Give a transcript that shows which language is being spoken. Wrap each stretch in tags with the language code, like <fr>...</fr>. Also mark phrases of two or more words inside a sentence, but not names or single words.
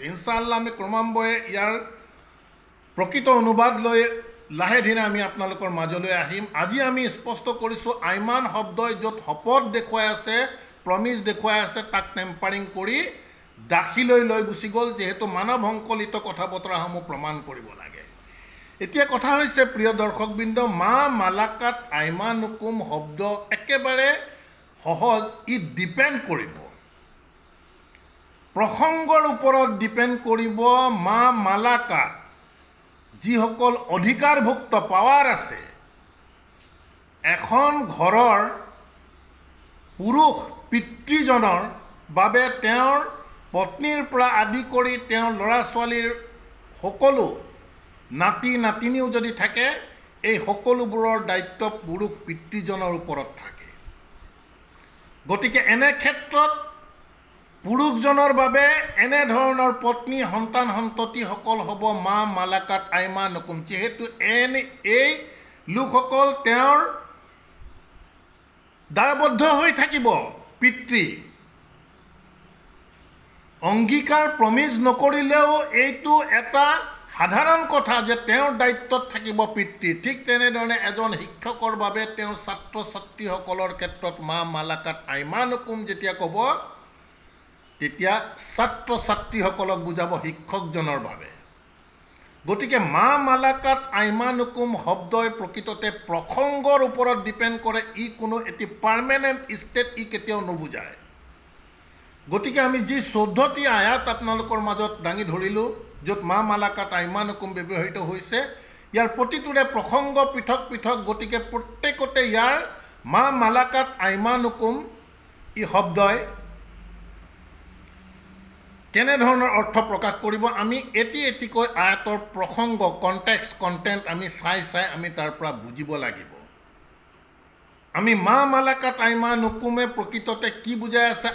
<as>ইনশাআল্লাহ আমি ক্ৰমান্বয়ে ইয়াৰ প্ৰকৃত অনুবাদ লৈ লাহে ধীৰে আমি আপোনালোকৰ মাজলৈ আহিম। আজি আমি স্পষ্ট কৰিছোঁ, আইমান শব্দই য'ত শপত দেখুৱাই আছে, প্ৰমিছ দেখুৱাই আছে, তাক টেম্পাৰিং কৰি দাসীলৈ লৈ গুচি গ'ল, যিহেতু মানৱ সংকলিত কথা বতৰাসমূহ প্ৰমাণ কৰিব লাগে। এতিয়া কথা হৈছে প্ৰিয় দৰ্শকবৃন্দ,</as> <ar>ما ملكت أيمانكم</ar> <as>শব্দ একেবাৰে সহজ। ই ডিপেণ্ড কৰিব, প্ৰসংগৰ ওপৰত ডিপেণ্ড কৰিব। মা মালাকাত, যিসকল অধিকাৰভুক্ত, পাৱাৰ আছে, এখন ঘৰৰ পুৰুষ পিতৃজনৰ বাবে তেওঁৰ পত্নীৰ পৰা আদি কৰি তেওঁৰ ল'ৰা ছোৱালীৰ সকলো নাতি নাতিনীও যদি থাকে, এই সকলোবোৰৰ দায়িত্ব পুৰুষ পিতৃজনৰ ওপৰত থাকে। গতিকে এনে ক্ষেত্ৰত পুৰুষজনৰ বাবে এনেধৰণৰ পত্নী সন্তান সন্ততিসকল হ'ব</as> <ar>ما ملكت أيمانكم.</ar> <as>যিহেতু এই লোকসকল তেওঁৰ দায়বদ্ধ হৈ থাকিব। পিতৃ অংগীকাৰ প্ৰমিজ নকৰিলেও এইটো এটা সাধাৰণ কথা যে তেওঁৰ দায়িত্বত থাকিব পিতৃ। ঠিক তেনেধৰণে এজন শিক্ষকৰ বাবে তেওঁ ছাত্ৰ ছাত্ৰীসকলৰ ক্ষেত্ৰত</as> <ar>ما ملكت أيمانكم</ar> <as>যেতিয়া ক'ব, তেতিয়া ছাত্ৰ ছাত্ৰীসকলক বুজাব শিক্ষকজনৰ বাবে। গতিকে</as> <ar>ما ملكت أيمانكم</ar> <as>শব্দই প্ৰকৃততে প্ৰসংগৰ ওপৰত ডিপেণ্ড কৰে। ই কোনো এটি</as> <en>permanent state</en> <as>ই কেতিয়াও নুবুজায়। গতিকে আমি যি 14টি আয়াত আপোনালোকৰ মাজত দাঙি ধৰিলোঁ, য'ত</as> <ar>ما ملكت أيمانكم</ar> <as>ব্যৱহৃত হৈছে, ইয়াৰ প্ৰতিটোৰে প্ৰসংগ পৃথক পৃথক। গতিকে প্ৰত্যেকতে ইয়াৰ</as> <ar>ما ملكت أيمانكم</ar> <as>ই শব্দই কেনেধৰণৰ অৰ্থ প্ৰকাশ কৰিব আমি এটিকৈ আয়াতৰ প্ৰসংগ কণ্টেক্সট আমি চাই আমি তাৰ পৰা বুজিব লাগিব। আমি</as> <ar>ما ملكت أيمانكم</ar> <as>প্ৰকৃততে কি বুজাই আছে?</as>